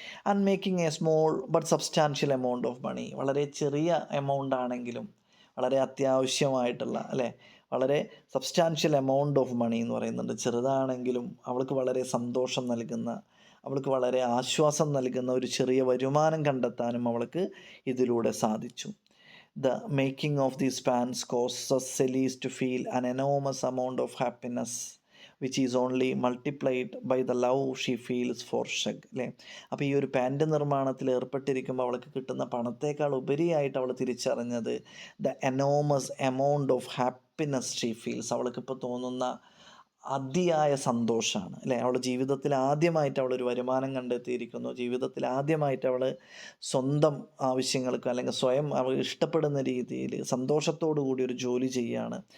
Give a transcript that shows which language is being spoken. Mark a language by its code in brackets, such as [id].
[en] and making a small but substantial amount of money, [ml] വളരെ ചെറിയ amount ആണെങ്കിലും വളരെ അത്യാവശ്യമായിട്ടുള്ള അല്ലേ, വളരെ [en] substantial amount of money [ml] എന്ന് പറയുന്നുണ്ട്, ചെറുതാണെങ്കിലും അവൾക്ക് വളരെ സന്തോഷം നൽകുന്ന, അവൾക്ക് വളരെ ആശ്വാസം നൽകുന്ന ഒരു ചെറിയ വരുമാനം കണ്ടെത്താനും അവൾക്ക് ഇതിലൂടെ സാധിച്ചു. [en] The making of these pans causes Celis to feel an enormous amount of happiness, which is only multiplied by the love she feels for Shag അല്ലേ. [ml] അപ്പോൾ ഈ ഒരു പാൻറ് നിർമ്മാണത്തിൽ ഏർപ്പെട്ടിരിക്കുമ്പോൾ അവൾക്ക് കിട്ടുന്ന പണത്തേക്കാൾ ഉപരിയായിട്ട് അവൾ തിരിച്ചറിഞ്ഞത് [en] the enormous amount of happiness she feels, [ml] അവൾക്കിപ്പോൾ തോന്നുന്ന അതിയായ സന്തോഷമാണ് അല്ലേ. അവളുടെ ജീവിതത്തിൽ ആദ്യമായിട്ട് അവളൊരു വരുമാനം കണ്ടെത്തിയിരിക്കുന്നു, ജീവിതത്തിൽ ആദ്യമായിട്ട് അവൾ സ്വന്തം ആവശ്യങ്ങൾക്ക് അല്ലെങ്കിൽ സ്വയം അവൾ ഇഷ്ടപ്പെടുന്ന രീതിയിൽ സന്തോഷത്തോടു കൂടി ഒരു ജോലി ചെയ്യുകയാണ്.